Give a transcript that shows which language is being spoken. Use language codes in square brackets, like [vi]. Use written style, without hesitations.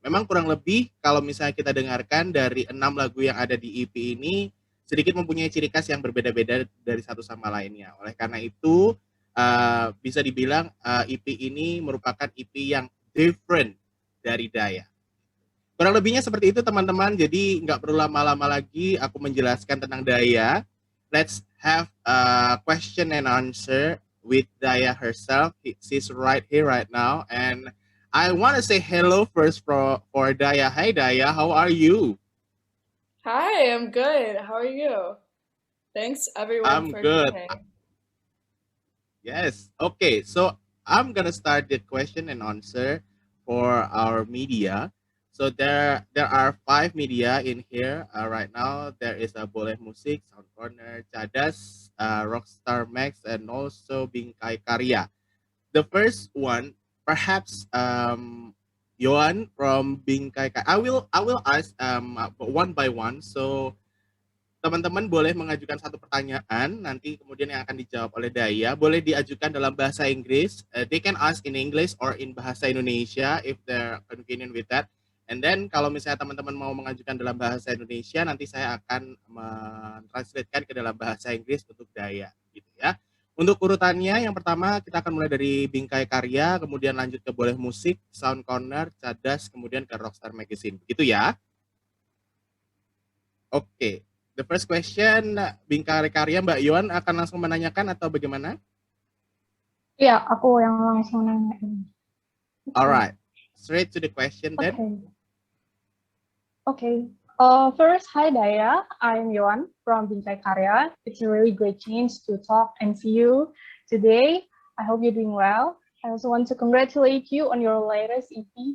[id] Memang kurang lebih kalau misalnya kita dengarkan dari 6 lagu yang ada di EP ini, sedikit mempunyai ciri khas yang berbeda-beda dari satu sama lainnya. Oleh karena itu, bisa dibilang EP ini merupakan EP yang different dari Daya. Kurang lebihnya seperti itu teman-teman, jadi nggak perlu lama-lama lagi aku menjelaskan tentang Daya. [en] Let's have a question and answer with Daya herself. She's right here right now, and I want to say hello first for Daya. Hi Daya, how are you? Hi, I'm good. How are you? Thanks everyone for good. Joining. Yes. Okay. So I'm gonna start the question and answer for our media. So there are 5 media in here right now. There is a Boleh Musik, Sound Corner, Cadas, Rockstar Max, and also Bingkai Karya. The first one, perhaps Yohan from Bingkai Karya. I will ask one by one. [id] So teman-teman boleh mengajukan satu pertanyaan, nanti kemudian yang akan dijawab oleh Daya. Boleh diajukan dalam bahasa Inggris. [en] They can ask in English or in bahasa Indonesia if they're convenient with that. [id] And then kalau misalnya teman-teman mau mengajukan dalam bahasa Indonesia, nanti saya akan mentranslatekan ke dalam bahasa Inggris untuk Daya. Gitu ya. Untuk urutannya, yang pertama kita akan mulai dari Bingkai Karya, kemudian lanjut ke Boleh Musik, Sound Corner, Cadas, kemudian ke Rockstar Magazine. Begitu ya? Oke. [en] The first question, [id] Bingkai Karya, Mbak Yohan akan langsung menanyakan atau bagaimana? Iya, aku yang langsung nanyain. [en] Alright, straight to the question then. Okay. First, hi Daya, I'm Yohan from Bingkai Karya. It's a really great chance to talk and see you today. I hope you're doing well. I also want to congratulate you on your latest EP.